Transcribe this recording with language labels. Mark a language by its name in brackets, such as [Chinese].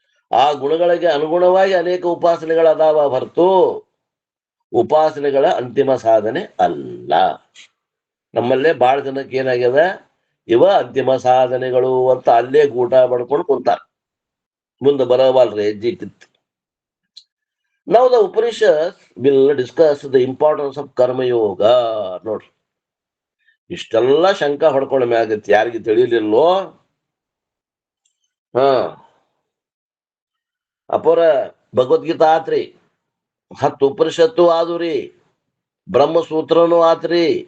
[Kannada] ಆ ಗುಣಗಳಿಗೆ ಅನುಗುಣವಾಗಿ ಅನೇಕ ಉಪಾಸನೆಗಳದಾವ ಹೊರತು ಉಪಾಸನೆಗಳ ಅಂತಿಮ ಸಾಧನೆ ಅಲ್ಲ. ನಮ್ಮಲ್ಲೇ ಬಹಳ ಜನಕ್ಕೆ ಏನಾಗ್ಯದ, ಇವ ಅಂತಿಮ ಸಾಧನೆಗಳು ಅಂತ ಅಲ್ಲೇ ಗೂಟ ಮಾಡ್ಕೊಂಡು ಕುಂತಾರ, ಮುಂದೆ ಬರವಲ್ರಿ ಹೆಜ್ಜೆ ಕಿತ್ತು. [English] Now the Upanishads will discuss the importance of karmayoga. [Kannada] ನೋಡ್ರಿ, ಇಷ್ಟೆಲ್ಲ ಶಂಕ ಹೊಡ್ಕೊಂಡ ಮ್ಯಾಗತ್ತೆ, ಯಾರಿಗೆ ತಿಳಿಲಿಲ್ಲೋ? ಅಪೋರ ಭಗವದ್ಗೀತಾ ಆತ್ರಿ, 10 ಉಪನಿಷತ್ತು ಆದುರಿ, ಬ್ರಹ್ಮಸೂತ್ರನೂ ಆತ್ರಿ.